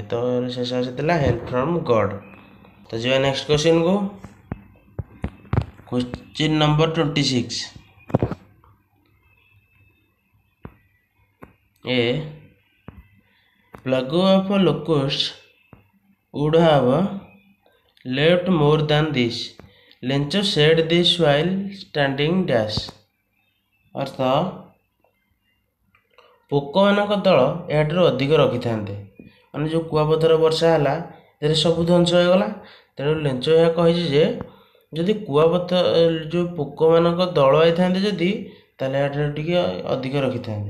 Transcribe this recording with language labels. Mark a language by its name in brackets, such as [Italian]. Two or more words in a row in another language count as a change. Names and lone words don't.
[Odia] ତ ଶେଷ ଆଶା ଥିଲା [English] help from God. [Odia] ତ ଯିବା ନେକ୍ସଟ କ୍ୱେଶ୍ଚିନ୍କୁ। [English] question number 26 a plague of locust would have left more than this. Lencho said this while standing dash. [Odia] ଅର୍ଥ ପୋକମାନଙ୍କ ଦଳ ଏହାଠାରୁ ଅଧିକ ରଖିଥାନ୍ତେ। ମାନେ ଯେଉଁ କୁଆପଥର ବର୍ଷା ହେଲା ସେଥିରେ ସବୁ ଧ୍ୱଂସ ହୋଇଗଲା। ତେଣୁ ଲେଞ୍ଚ ଏହା କହିଛି ଯେ ଯଦି ଯେଉଁ ପୋକମାନଙ୍କ ଦଳ ହେଇଥାନ୍ତେ ଯଦି, ତାହେଲେ ଏହାଠାରୁ ଟିକେ ଅଧିକ ରଖିଥାନ୍ତେ।